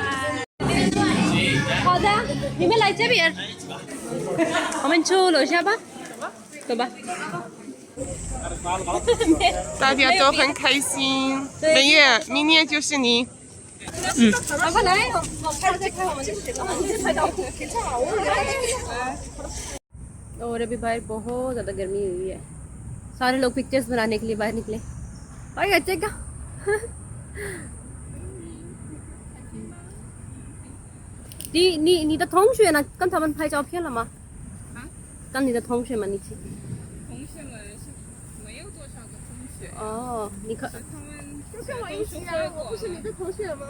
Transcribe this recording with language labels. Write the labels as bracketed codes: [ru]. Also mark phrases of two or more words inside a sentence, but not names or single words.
[zh] 好的，你们来这边，我们去楼下吧，走吧。大家都很开心。美月，明年就是你。快来，我拍再拍我们这个，拍到 [hi] और अभी बाहर बहुत ज़्यादा गर्मी हुई है, सारे लोग पिक्चर्स बनाने के लिए बाहर निकले। और अच्छे का [zh] 你的同学呢？跟他们拍照片了吗？跟你的同学们一起。同学们是没有多少个同学，哦，你可他们就跟我一起啊，我不是你的同学吗？